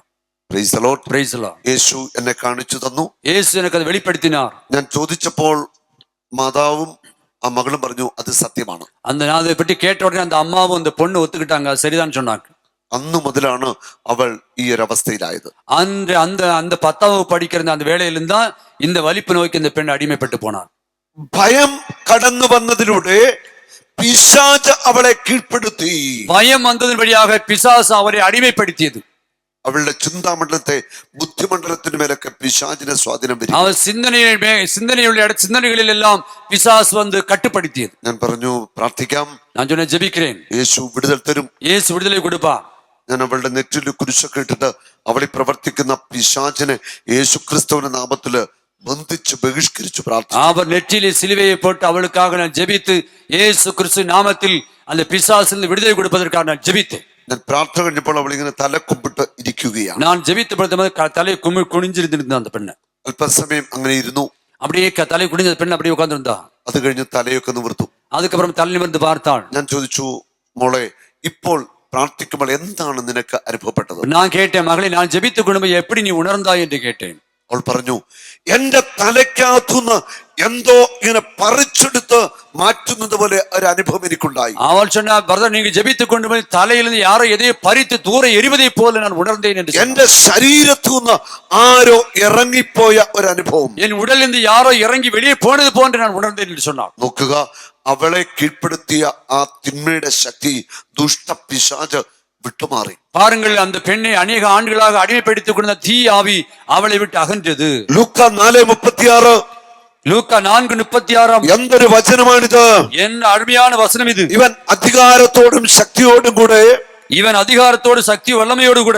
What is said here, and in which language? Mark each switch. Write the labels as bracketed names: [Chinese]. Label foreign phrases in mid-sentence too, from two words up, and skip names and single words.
[English] Praise the Lord. Praise the Lord. [Malayalam] യേശു എന്നെ കാണിച്ചു തന്നു. [Tamil] இயேசு எனக்கு அதை வெளிப்படுத்தினார். [Malayalam] ഞാൻ ചോദിച്ചപ്പോൾ മാതാവും ആ മകളും പറഞ്ഞു അത് സത്യമാണ്. [Tamil] அந்த நான் அதை பற்றி கேட்ட உடனே அந்த அம்மாவும் அந்த பொண்ணு ஒத்துக்கிட்டாங்க, சரிதான் சொன்னாங்க. [Malayalam] അന്നു മുതലാണ് അവൾ ഈ ഒരു അവസ്ഥയിലായത്. [Tamil] அந்த அந்த அந்த 10ஆம் வகுப்பு படிக்கிற அந்த வேளையிலிருந்து தான் இந்த வலிப்பு நோய்க்கு இந்த பெண் அடிமைப்பட்டு போனார். [Malayalam] ഭയം കടന്നു വന്നതിലൂടെ പിശാച് അവളെ കീഴ്പ്പെടുത്തി. [Tamil] பயம் வந்ததன் வழியாக பிசாசு அவரை அடிமைப்படுத்தியது. [Malayalam] അവളുടെ ചിന്താമണ്ഡലത്തെ, ബുദ്ധിമണ്ഡലത്തിന് മേലൊക്കെ പിശാചിനെ സ്വാധീനം വരും. [Tamil] அவர் சிந்தனைகளில் எல்லாம் பிசாசு வந்து கட்டுப்படுத்தியது. [Malayalam] ഞാൻ പറഞ്ഞു പ്രാർത്ഥിക്കാം. [Tamil] நான் சொன்ன ஜெபிக்கிறேன், [Malayalam] യേശു വിടുതൽ തരും. [Tamil] இயேசு விடுதலை கொடுப்பார். [Malayalam] ഞാൻ അവളുടെ നെറ്റിൽ കുരിശൊക്കെ ഇട്ടിട്ട് അവളിൽ പ്രവർത്തിക്കുന്ന പിശാചിനെ യേശുക്രിസ്തുവിന്റെ നാമത്തില് ബന്ധിച്ച് ബഹിഷ്കരിച്ചു പ്രാർത്ഥിച്ചു. [Tamil] அவர் நெற்றிலே சிலுவையை போட்டு அவளுக்காக நான் ஜெபித்து இயேசு கிறிஸ்து நாமத்தில் அந்த பிசாசிலிருந்து விடுதலை கொடுப்பதற்காக நான் ஜெபித்தேன். [Malayalam] ഞാൻ പ്രാർത്ഥന കഴിഞ്ഞപ്പോൾ അവൾ ഇങ്ങനെ തല കുമ്പിട്ട് ഇരിക്കുകയാണ്. [Tamil] நான் ஜெபித்த பொழுது தலையை குனிஞ்சிருந்திருந்த அந்த பெண்ணு [Malayalam] അല്പസമയം അങ്ങനെ ഇരുന്നു. [Tamil] அப்படியே தலை குனிஞ்ச பெண் அப்படியே உட்கார்ந்திருந்தா. [Malayalam] അത് കഴിഞ്ഞ് തലയൊക്കെ നിവർത്തു. [Tamil] அதுக்கப்புறம் தலை நிமிர்ந்து பார்த்தாள். [Malayalam] ഞാൻ ചോദിച്ചു, മോളെ ഇപ്പോൾ പ്രാർത്ഥിക്കുമ്പോൾ എന്താണ് നിനക്ക് അനുഭവപ്പെട്ടത്? [Tamil] நான் கேட்டேன், மகளே நான் ஜெபித்துக் கொள்ளும்போது எப்படி நீ உணர்ந்தாய் என்று கேட்டேன். [Malayalam] അവൾ പറഞ്ഞു, എന്റെ തലയ്ക്കകത്തുനിന്ന് എന്തോ ഇങ്ങനെ പറിച്ചെടുത്ത് മാറ്റുന്നത് പോലെ ഒരു അനുഭവം എനിക്കുണ്ടായി. [Tamil] அவள் சொன்னா, பிரதர் நீங்க ஜெபித்துக் கொண்டு போய் தலையிலிருந்து யாரோ எதையோ பறித்து தூர எறிவதை போல நான் உணர்ந்தேன் என்று. [Malayalam] എന്റെ ശരീരത്തു നിന്ന് ആരോ ഇറങ്ങിപ്പോയ ഒരു അനുഭവം, [Tamil] என் உடலிலிருந்து யாரோ இறங்கி வெளியே போனது போன்று நான் உணர்ந்தேன் என்று சொன்னாள். [Malayalam] നോക്കുക, അവളെ കീഴ്പ്പെടുത്തിയ ആ തിന്മയുടെ ശക്തി, ദുഷ്ടപിശാച് വിട്ടുമാറി. [Tamil] பாருங்கள், அந்த பெண்ணை அநேக ஆண்டுகளாக அடிமைப்படுத்திக் கொண்ட தீ ஆவி அவளை விட்டு அகன்றது. [Malayalam] ലൂക്കാ 4:36. [Tamil] லூக்கா 4:36. [Malayalam] എന്തൊരു വചനമാണിത്! [Tamil] என்ன அருமையான வசனம் இது! [Malayalam] ഇവൻ അധികാരത്തോടും ശക്തിയോടും കൂടെ, [Tamil] இவன் அதிகாரத்தோடு சக்தி வல்லமையோடு கூட